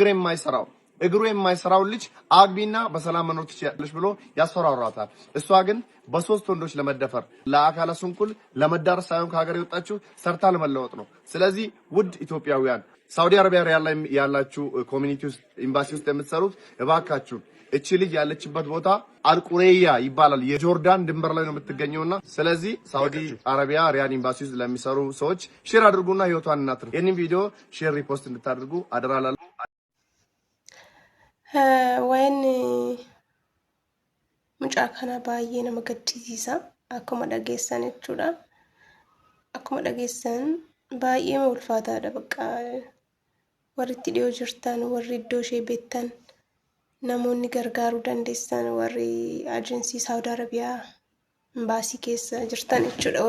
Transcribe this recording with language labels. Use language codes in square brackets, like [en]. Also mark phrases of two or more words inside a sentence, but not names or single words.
[am] እግሩ የማይሰራው ልጅ አግቢና በሰላም መኖር ትችያለሽ ብሎ ያስፈራራታል። እሷ ግን በ3 ወንዶች ለመደፈር ለአካለ ስንኩል ለመዳረስ ሳይሆን ከሀገር የወጣችው ሰርታ ለመለወጥ ነው። ስለዚህ ውድ ኢትዮጵያውያን ሳውዲ አረቢያ ያላችሁ ኮሚኒቲ ውስጥ ኤምባሲ ውስጥ የምትሰሩት እባካችሁ እቺ ልጅ ያለችበት ቦታ አልቁሬያ ይባላል። የጆርዳን ድንበር ላይ ነው የምትገኘውና ስለዚህ ሳውዲ አረቢያ ሪያድ ኤምባሲ ውስጥ ለሚሰሩ ሰዎች ሼር አድርጉና ህይወቷን እናትርፍ። ይሄንን ቪዲዮ [en] share repost [am] እንድታደርጉ አደራላለሁ። [om] ወይን mucaa kana baay'ee nama gaddisiisa akkuma dhageessan jechuudha. Akkuma dhageessan baay'ee ulfaataadha. Bakka warri itti dhiyoo jirtan, warri iddoo ishee beektan, namoonni gargaaruu dandeessan, warri ajeensii Saawud Arabiyaa imbaasii keessa jirtan jechuudha.